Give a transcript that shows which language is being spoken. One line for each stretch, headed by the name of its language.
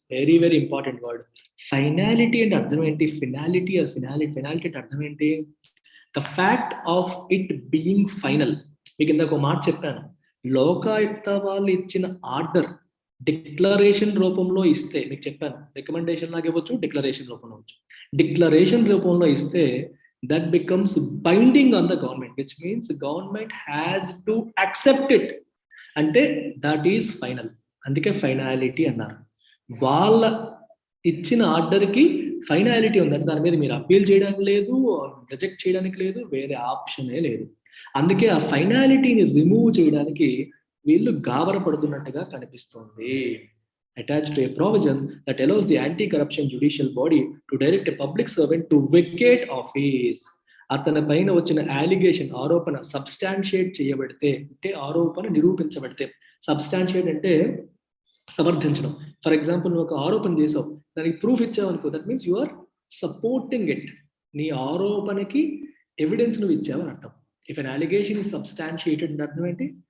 English: Very very important word.
Telugu: Finality అంటే అర్థం ఏంటి? ఫినాలిటీ అంటే అర్థం ఏంటి?
English: The fact of it being final.
Telugu: మీకు ఇందాక ఒక మాట చెప్పాను, లోకాయుక్త వాళ్ళు ఇచ్చిన ఆర్డర్ డిక్లరేషన్ రూపంలో ఇస్తే, మీకు చెప్పాను రికమెండేషన్ లాగా ఇవ్వచ్చు, డిక్లరేషన్ రూపంలో ఇవ్వచ్చు. డిక్లరేషన్ రూపంలో ఇస్తే
English: that becomes binding on the government, which means the government has to accept it.
Telugu: అంటే
English: That is final.
Telugu: అందుకే ఫైనాలిటీ అన్నారు. వాళ్ళ ఇచ్చిన ఆర్డర్కి ఫైనాలిటీ ఉందంటే దాని మీద మీరు అప్పీల్ చేయడానికి లేదు, రిజెక్ట్ చేయడానికి లేదు, వేరే ఆప్షనే లేదు. అందుకే ఆ ఫైనాలిటీని రిమూవ్ చేయడానికి వీళ్ళు గాబరపడుతున్నట్టుగా కనిపిస్తుంది.
English: Attached to a provision that allows the anti-corruption judicial body to direct a public servant to vacate office.
Telugu: అతని పైన వచ్చిన అలిగేషన్, ఆరోపణ సబ్స్టాన్షియేట్ చేయబడితే, అంటే ఆరోపణ నిరూపించబడితే, సబ్స్టాన్షియేట్ అంటే సమర్థించడం. ఫర్ ఎగ్జాంపుల్ నువ్వు ఒక ఆరోపణ చేసావు, దానికి ప్రూఫ్ ఇచ్చావు అనుకో,
English: That means you are supporting it.
Telugu: నీ ఆరోపణకి ఎవిడెన్స్ నువ్వు ఇచ్చావు అని అర్థం.
English: if an allegation is substantiated
Telugu: అంటే అర్థం ఏంటి?